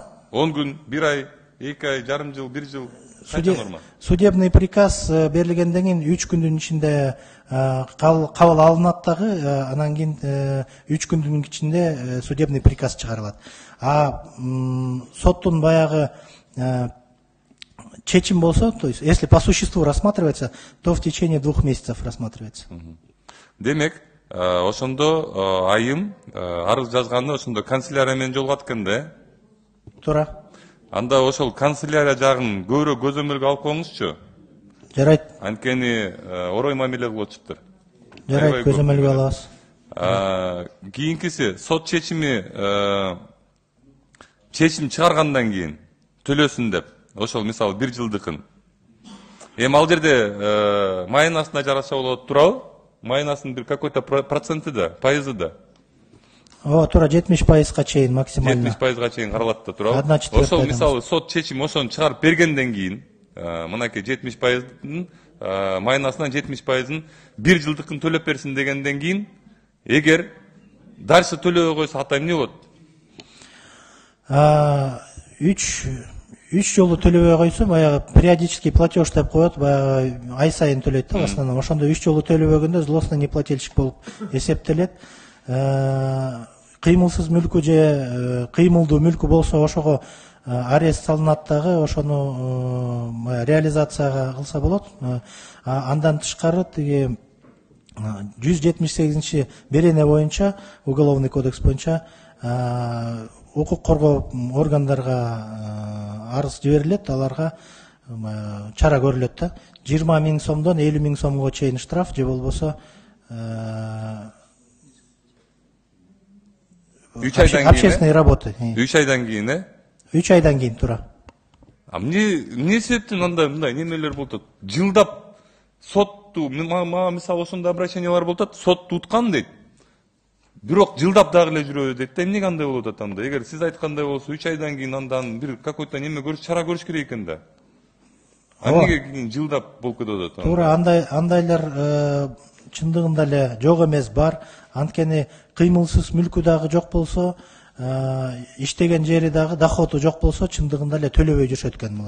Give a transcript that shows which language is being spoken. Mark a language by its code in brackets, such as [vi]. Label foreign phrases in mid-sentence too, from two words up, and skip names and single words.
[ky] 10 күн, 1 ай, 2 ай, жарым жыл, 1 жыл. Канча норма? [ru] Судебный приказ [ky] берилгенден кийин 3 күндүн ичинде кабыл алынат дагы, анан кийин 3 күндүн ичинде [ru] судебный приказ [ky] чыгарылат. Соттун баягы чечим болсо, [ru] то есть если по существу рассматривается, то в течение 2 месяцев рассматривается. [ky] Демек, ошондо айым арыз жазганда ошондо канцелярия менен жолугат экен да. Туура. Анда ошол канцелярия жагын көбүрөөк көзөмөлгө алып коюңузчу. Жарайт. Анткени орой мамиле кылып атышыптыр. Жарайт, көзөмөлгө алабыз. Кийинкиси сот чечим чыгаргандан кийин төлөсүн деп. Ошол мисалы 1 жылдыкын. Ал жерде майнасына жараша болот, туурабы? Майнасынын бир какой-то проценти да, пайызы да. Туура 70%га чейин максимально. 70%га чейин каралат да, туурабы? Ошол мисалы сот чечим ошону чыгарып бергенден кийин, мынакей 70%-дын майнасынан 70%-ын 1 жылдыкын төлөп берсин дегенден кийин Эгер дальше төлөбөй койсо ата эмне болот? Үч жолу төлөбөй койсо баягы [ru] периодический платеж [ky] деп коет, баягы ай сайын төлөйт да [ru] в основном. [ky] Ошондо 3 жолу төлөбөгөндө [ru] злостный неплательщик [ky] болуп эсептелет. Кыймылсыз мүлкү же кыймылдуу мүлкү болсо ошого арест салынат дагы, ошону реализацияга кылса болот. Андан тышкары тиги 178 берене боюнча, [ru] уголовный кодекс [ky] боюнча укук коргоо органдарга арыз жиберилет, аларга чара көрүлөт да. 20 000 сомдон 50 000 сомго чейин штраф же болбосо 3 айдан кийин [ru] общественные работы. [ky] 3 айдан кийин 3 айдан кийин туура. Эмне себептен андай мындай немелер болуп атат? Жылдап сотту мага мисалы ошондой обращениялар болуп атат, сотту уткан дейт. Бирок жылдап дагы эле жүрөбү дейт да. Эмне кандай болуп атат анда? Эгер сиз айткандай болсо 3 айдан кийин андан бир какой-то неме көрүш, чара көрүш керек экен да. Эмнеге кийин жылдап болуп кетип атат? Туура андайлар чындыгында эле жок эмес, бар. Анткени кыймылсыз мүлкү дагы жок болсо, иштеген жери дагы доходу жок болсо, чындыгында эле төлөбөй жүрүшөт экен булар.